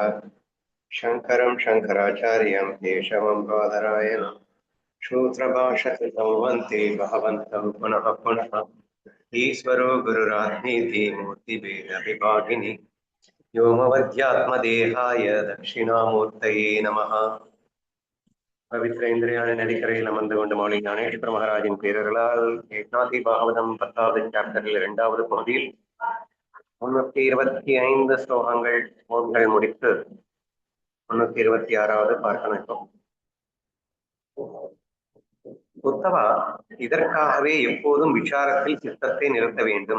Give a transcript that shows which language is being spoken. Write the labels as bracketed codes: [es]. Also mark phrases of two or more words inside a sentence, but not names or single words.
[sa] शङ्करं शङ्कराचार्यं केशवं बादरायणं सूत्रभाषकृतं वन्ते भगवन्तं पुनः पुनः। ईश्वरो गुरुरात्मेति मूर्तिभेदविभागिनि व्योमवद्यात्मदेहाय दक्षिणामूर्तये नमः। पवित्र इंद्रियाणि [ta] நதிக்கரையில் அமர்ந்து கொண்டு மௌலி ஞானேஸ்வர மகாராஜின் பேரர்களால் ஏக்நாதி பாகவதம் 10வது சாப்டரில் 2வது பகுதியில் 325 ஸ்லோகங்கள் ஓம்கள் முடித்து 326வது பார்க்கணும். இப்போ உத்தவா, இதற்காகவே எப்போதும் விசாரத்தில் சித்தத்தை நிறுத்த வேண்டும்.